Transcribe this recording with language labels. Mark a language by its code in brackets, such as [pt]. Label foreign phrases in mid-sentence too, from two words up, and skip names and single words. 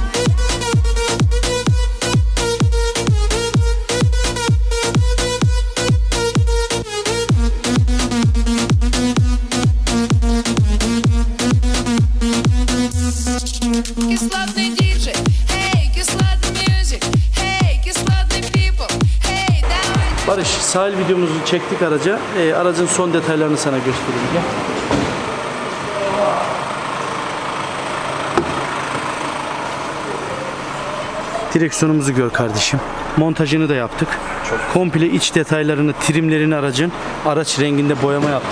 [ru] Кислотный диджей, hey, кислотный music, hey, кислотный people, hey, давай. [tr] Barış, sahil videomuzu çektik araca. Aracın son detaylarını sana göstereyim. Gel. Direksiyonumuzu gör kardeşim. Montajını da yaptık. Komple iç detaylarını, trimlerini aracın. Araç renginde boyama yaptık.